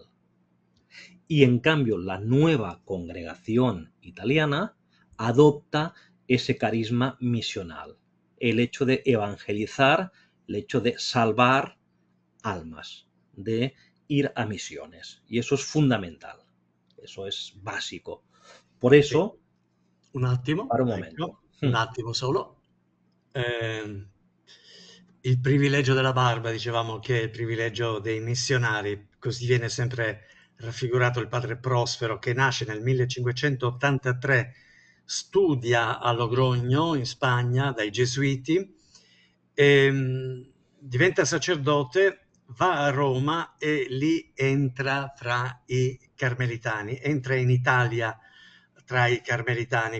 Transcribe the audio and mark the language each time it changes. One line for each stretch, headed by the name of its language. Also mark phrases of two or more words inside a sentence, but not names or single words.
Spanish: Y en cambio la nueva congregación italiana adopta ese carisma misional, el hecho de evangelizar, el hecho de salvar almas, de ir a misiones. Y eso es fundamental, eso es básico. Por eso...
Italian: Sì. Un attimo,
Spanish: Para un momento.
Italian: ecco, un attimo solo. Il privilegio della barba, dicevamo che è il privilegio dei missionari, così viene sempre raffigurato il padre Prospero, che nasce nel 1583, studia a Logrogno in Spagna dai Gesuiti, diventa sacerdote, va a Roma e lì entra fra i carmelitani, entra in Italia tra i carmelitani.